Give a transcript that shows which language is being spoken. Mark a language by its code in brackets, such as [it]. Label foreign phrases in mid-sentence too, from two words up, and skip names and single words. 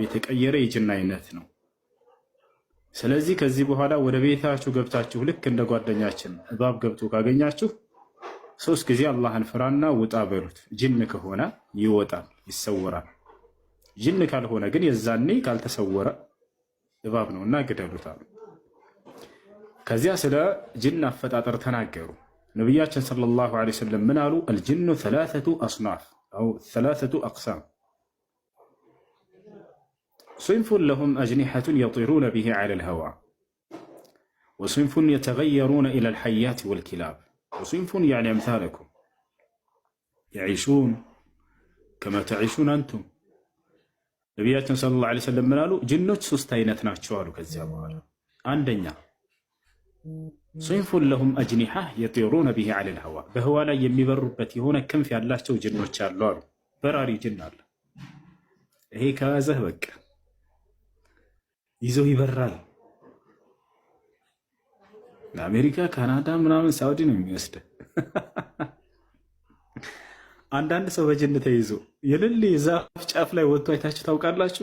[am] የተቀየረ የጅን አይነት ነው። ስለዚህ ከዚህ በኋላ ወደ ቤታችሁ ገብታችሁ ልክ እንደ ጓደኛችን እባብ ገብቶ ካገኛችሁ 3 ጊዜ አላህን ፍራና ውጣ በሉት። ጅን ከሆነ ይወጣል፣ ይሰወራል። ጅን ካልሆነ ግን የዛኔ ካልተሰወረ እባብ ነውና ግደሉታል። ከዚያ ስለ ጅን አፈጣጠር ተናገሩ። ነቢያችን [ar] صلى الله عليه وسلم [am] ምን አሉ? [ar] الجن 3 أصناف أو 3 أقسام صنف لهم أجنحة يطيرون به على الهواء وصنف يتغيرون إلى الحيات والكلاب وصنف يعني أمثالكم يعيشون كما تعيشون أنتم ነቢያችን صلى الله عليه وسلم [am] ምን አሉ? ጅኖች 3 አይነት ናቸው አሉ። ከዚያ በኋላ አንደኛ [ar] صنف لهم أجنحة يطيرون به على الهواء [am] በህዋ ላይ የሚበሩበት የሆነ ክንፍ ያላቸው ጅኖች አሉ አሉ። በራሪ ጅን አለ። ይሄ ከያዘህ በቃ ይዞ ይበራል። ለአሜሪካ፣ ካናዳ ምናምን ሳውዲ ነው የሚወስድ። አንዳንድ ሰው በጅን ተይዞ የልል ዛፍ ጫፍ ላይ ወጥቶ አይታችሁ ታውቃላችሁ?